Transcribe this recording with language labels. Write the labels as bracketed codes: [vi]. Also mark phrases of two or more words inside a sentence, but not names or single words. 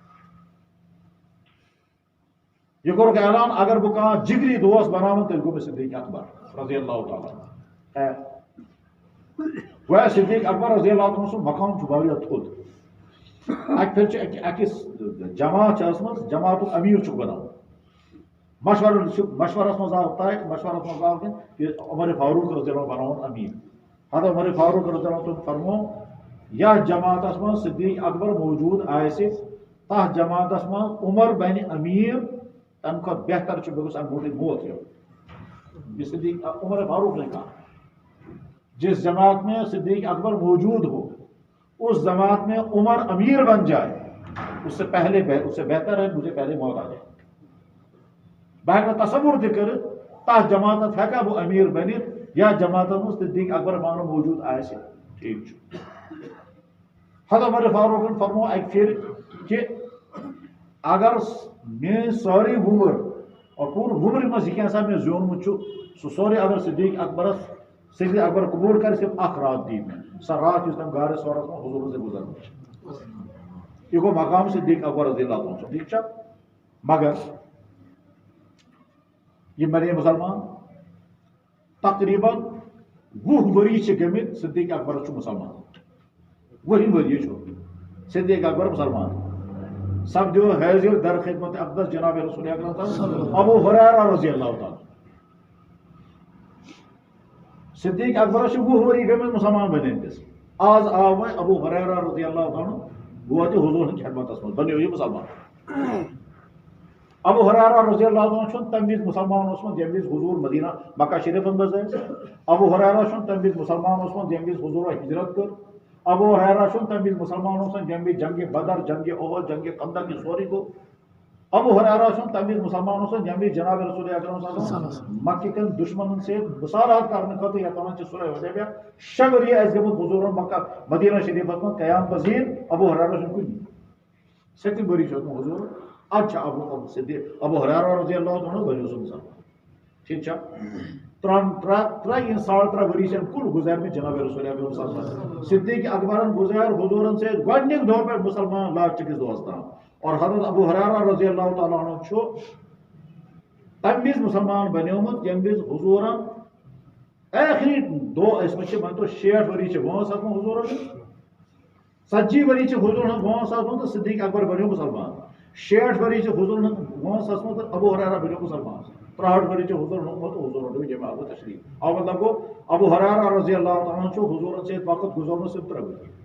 [ks] یہ کوٚرُکھ اعلان اگر بہٕ کانٛہہ جگری دوس بناوان تیٚلہِ گوٚو مےٚ صدیق اکبر رضی اللہ تعالیٰ گویا صدیق اکبر رضی اللہ عنہ سُنٛد مقام چھُ واریاہ تھوٚد اکہِ پھِرِ چھِ أکِس جماعت چھِ ٲسمٕژ جماعتُک أمیٖر چھُکھ بناوُن مشورس منٛز آو طے مشورس منٛز آو کہ عمر فاروق رضی اللہ بناوُن أمیٖر حضرت عمر فاروق رضی اللہ تٔمۍ فرمو یتھ جماعتس منٛز صدیق اکبر موجوٗد آسہِ تتھ جماعتس منٛز عمر بنہِ أمیٖر تمہِ کھۄتہٕ بہتر چھُ مےٚ گوٚژھ اَمہِ برونٛٹھٕے موت ہیوٚن [ur] یہ صدیق عمر فاروق نے کہا جس جماعت میں صدیق اکبر موجود ہو اس جماعت میں عمر امیر بن جائے اس سے بہتر ہے مجھے پہلے موت آ جائے [ks] بہٕ ہٮ۪کہٕ نہٕ تصور تہِ کٔرِتھ تتھ جماعتس ہٮ۪کا بہٕ أمیٖر بٔنِتھ یا جماعتس منٛز صدیق اکبر مانو موجود آسہِ ٹھیٖک چھُ حضرت عمر فاروقن فرمو اکہِ پھِرِ کہ اگر میٲنۍ سٲرٕے وُمر اور پوٗرٕ وُمرِ منٛز یہِ کینٛژھا مےٚ زیوٗنمُت چھُ سُہ سورُے اگر صدیق اکبر قبوٗل کرِ صرف اکھ رات دی مےٚ سۄ رات یُس تٔمۍ غارِ سورس منٛز حضوٗرس سۭتۍ گُزارمٕژ چھِ یہِ گوٚو مقام صدیق اکبر رضی اللہ عنہ ٹھیٖک چھا مگر یہ بنے مسلمان تقریباً 20 ؤری چھِ گٔمٕتۍ صدیق اکبرس چھُ مسلمان 20 ؤری چھُ صدیق اکبر مسلمان سپدیو حٲضِر در خدمت اقدس جناب رسول اکرم صلی ابو ہریرہ رضی اللہ تعالیٰ صدیق اکبرس چھِ 20 ؤری گٔمٕتۍ مسلمان بنیمتِس آز آو وۄنۍ ابو ہریرہ رضی اللہ تعالیٰ گوٚو تہِ حضوٗر ہٕنٛدِ خدمتس منٛز بنیو یہِ مسلمان ابو ہریرہ رضی اللہ عنہ چھُنہٕ تمہِ وِزِ مسلمان اوسمُت ییٚمہِ وِزِ حضوٗر مدینہ مکہ شریفس منٛز ٲسۍ ابو ہریرہ چھُنہٕ تمہِ وِزِ مسلمان اوسمُت ییٚمہِ وِزِ حضوٗرو ہجرت کٔر ابو ہریرہ چھُنہٕ تمہِ وِزِ مسلمان اوسمُت ییٚمہِ وِزِ جنگہِ بدر جنگہِ احد جنگہِ خندق یہِ سورُے گوٚو ابو ہریرہ چھُنہٕ تمہِ وِزِ مسلمان اوسمُت ییٚمہِ وِزِ جناب رسول اکرم صلی اللہ علیہ وسلم مکہِ کٮ۪ن دُشمنن سۭتۍ مُصالحت کرنہٕ خٲطرٕ یتھ ونان چھِ صلح حدیبیہ 6 ؤری آسہِ گٔمٕتۍ حضوٗرن مکہ مدینہ شریفس منٛز قیام پذیٖر ابو ہریرہ چھُنہٕ کُنی 7 ؤری چھُ اوسمُت حضوٗر ادٕ چھُ ابو ہریرہ رضی اللہ عنہ بنیو سُہ مسلمان ٹھیک ترٛین ساڑ ترٛےٚ ؤری چھِ کُل گُزارمٕتۍ جناب رسول اکرم صلی اللہ علیہ وسلم صدیق اکبرن گُزار حضورن سے گۄڈنِکۍ دۄہ پٮ۪ٹھ مسلمان لاسٹٕکِس دۄہس تام اور حضرت ابو ہریرہ رضی اللہ تعالیٰ عنہ چھُ تمہِ وِزِ مسلمان بنیومُت ییٚمہِ وِزِ حضورن ٲخری دۄہ ٲسمٕتۍ چھِ مٲنۍ تو 60 ؤری چھِ وٲنٛس آسمٕژ حضورن 40 ؤری چھِ حضورن ہٕنٛز وٲنٛس آسمٕژ تہٕ صدیق اکبر بنیو مسلمان 60 ؤری چھِ حضورن ہٕنٛز وٲنٛس آسمٕژ تہٕ ابو ہریرہ بنیو مسلمان 63 ؤری چھِ حضورن ہُنٛد تہٕ حضورن ڈوٚو جمع آو تشریف آو مطلب گوٚو ابو ہریرہ رضی اللہ تعالیٰ عنہ چھُ حضورن سۭتۍ وقت گُزورمُت 3 ؤری